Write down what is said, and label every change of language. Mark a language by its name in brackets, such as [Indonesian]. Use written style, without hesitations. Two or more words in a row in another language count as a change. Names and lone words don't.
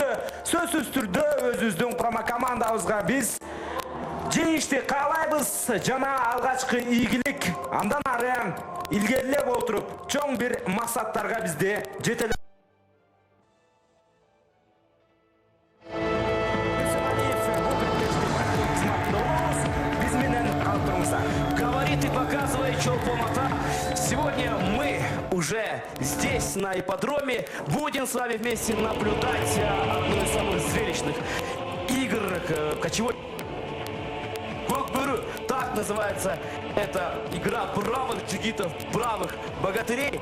[Kyrgyz] Сөзсүз түрдө өзүбүздүн курама командабызга биз жеңишти каалайбыз жана алгачкы ийгилик андан ары илгерилеп отуруп чоң бир максаттарга бизди жетелеп биз менен калып туруңуздар. [Russian] Говорит и показывает Чолпон Ата. Сегодня мы уже здесь, на ипподроме. Будем с вами вместе наблюдать одну из самых зрелищных игр кочевой. Көкбөрі, так называется эта игра бравых джигитов, бравых богатырей.